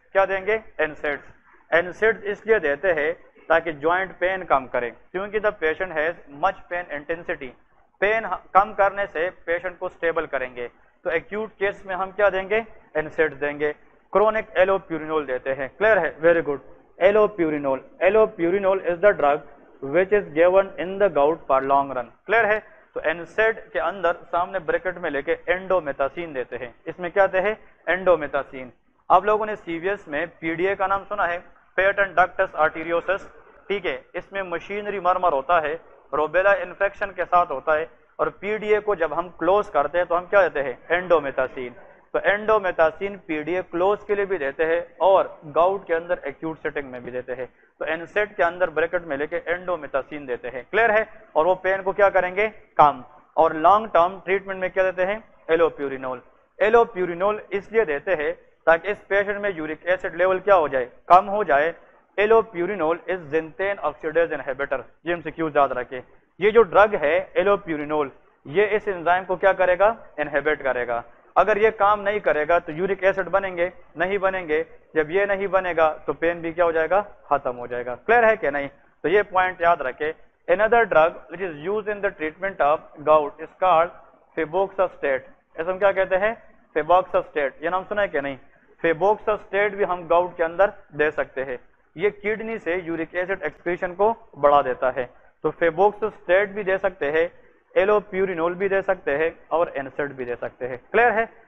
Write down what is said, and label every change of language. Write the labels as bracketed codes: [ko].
[ur] کیا دیں گے, NSAIDs. NSAIDs اس لیے دیتے ہیں تاکہ جوائنٹ پین کم کرے, کیونکہ [en] The patient has much pain intensity. [ur] Pain کم کرنے سے پیشنٹ کو سٹیبل کریں گے. تو ایکیوٹ کیس میں ہم کیا دیں گے, NSAIDs دیں گے. کرونک ایلوپیورینول دیتے ہیں. کلیئر ہے, very good. [en] Allopurinol is the drug which is given in the gout for long run. [ur] Clear ہے. تو NSAID کے اندر سامنے بریکٹ میں لے کے اینڈومیتاسین دیتے ہیں. اس میں کیا دیتے ہیں, اینڈومیتاسین. آپ لوگوں نے CVS میں PDA کا نام سنا ہے, پیٹنٹ ڈکٹس آرٹیریوسس, ٹھیک ہے. اس میں مشینری مرمر ہوتا ہے, روبیلا انفیکشن کے ساتھ ہوتا ہے, اور PDA کو جب ہم کلوز کرتے ہیں تو ہم کیا دیتے ہیں, اینڈومیتاسین. تو اینڈومیتاسین PDA کلوز کے لیے بھی دیتے ہیں اور گاؤٹ کے اندر ایکیوٹ سیٹنگ میں بھی دیتے ہیں. تو NSAID کے اندر بریکٹ میں لے کے اینڈومیتاسین دیتے ہیں. کلیئر ہے. اور وہ پین کو کیا کریں گے, کم. اور لانگ ٹرم ٹریٹمنٹ میں کیا دیتے ہیں, ایلوپیورینول. ایلوپیورینول اس لیے دیتے ہیں تاکہ اس پیشنٹ میں یورک ایسڈ لیول کیا ہو جائے, کم ہو جائے. [en] Allopurinol is xanthine oxidase inhibitor. [ur] یہ MCQ یاد رکھے. یہ جو ڈرگ ہے ایلوپیورینول, یہ اس انزائم کو کیا کرے گا, انہیبٹ کرے گا. اگر یہ کام نہیں کرے گا تو یورک ایسڈ بنیں گے, نہیں بنیں گے. جب یہ نہیں بنے گا تو پین بھی کیا ہو جائے گا, ختم ہو جائے گا. کلیئر ہے کہ نہیں. تو یہ پوائنٹ یاد رکھے. [en] Another drug which is used in the treatment of gout is called febuxostat. [ur] اس ہم کیا کہتے ہیں, febuxostat. یہ نام سنا ہے کہ نہیں. febuxostat بھی ہم گاؤٹ کے اندر دے سکتے ہیں. یہ کڈنی سے یورک ایسڈ ایکسکریشن کو بڑھا دیتا ہے. تو febuxostat بھی دے سکتے ہیں, ایلوپیورینول بھی دے سکتے ہیں, اور NSAID بھی دے سکتے ہیں. کلیئر ہے.